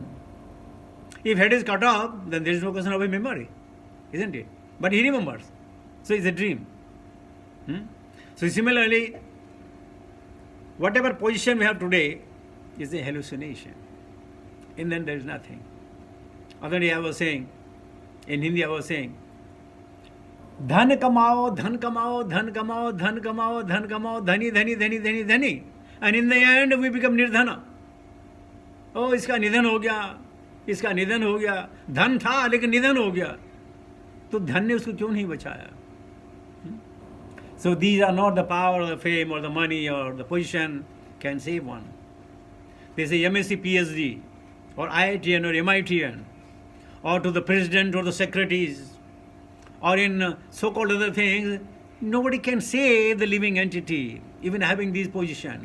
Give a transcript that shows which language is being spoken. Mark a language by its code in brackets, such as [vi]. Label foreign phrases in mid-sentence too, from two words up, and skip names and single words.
[en] If head is cut off, then there is no question of a memory, isn't it? But he remembers. So it's a dream. So similarly, whatever position we have today is a hallucination. And then there is nothing. Other day I was saying, in Hindi I was saying, [hi] धन कमाओ धन कमाओ धन कमाओ धन कमाओ धन कमाओ धनी धनी धनी धनी धनी [en] and in the end we become [hi] निर्धन. ओ इसका निधन हो गया, इसका निधन हो गया, धन था लेकिन निधन हो गया, तो धन ने उसको क्यों नहीं बचाया? [en] So these are not the power or the fame or the money or the position can save one. They say MSc PhD or IITN or MITN or to the president or the secretaries or in so-called other things, nobody can save the living entity, even having these positions.